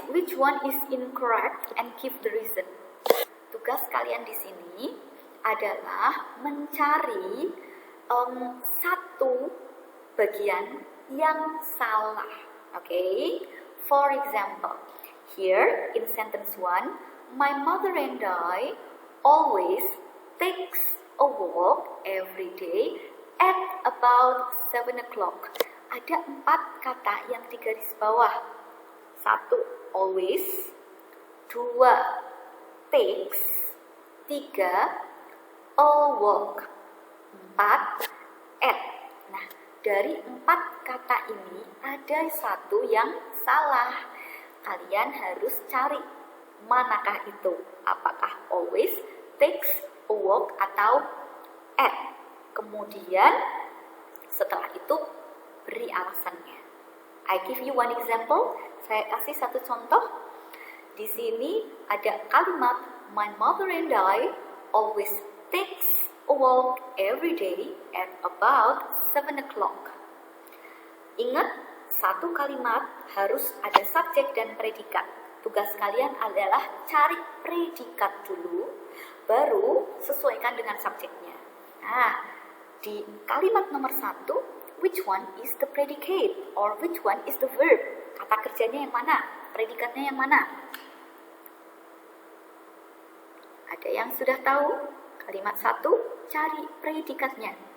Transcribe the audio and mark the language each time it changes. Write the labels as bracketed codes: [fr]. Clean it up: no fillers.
[en] Which one is incorrect and give the reason. [id] Tugas kalian di sini adalah mencari satu bagian yang salah. [en] Okay? For example, here in sentence 1, my mother and I always takes a walk every day at about 7 o'clock. [id] Ada 4 kata yang digaris bawah. [en] 1, always. 2, takes. 3, a walk. 4, at. [id] Nah, dari 4 kata ini ada satu yang salah. Kalian harus cari manakah itu. Apakah always, takes, a walk, atau at. Kemudian setelah itu beri alasannya. [en] I give you one example. [id] Saya kasih satu contoh. Di sini ada kalimat [en] my mother and I always takes a walk every day at about 7 o'clock. [id] Ingat, satu kalimat harus ada subjek dan predikat. Tugas kalian adalah cari predikat dulu, baru sesuaikan dengan subjeknya. Nah, di kalimat nomor 1, [en] which one is the predicate or which one is the verb? [id] Kata kerjanya yang mana? Predikatnya yang mana? Ada yang sudah tahu? Kalimat 1, cari predikatnya.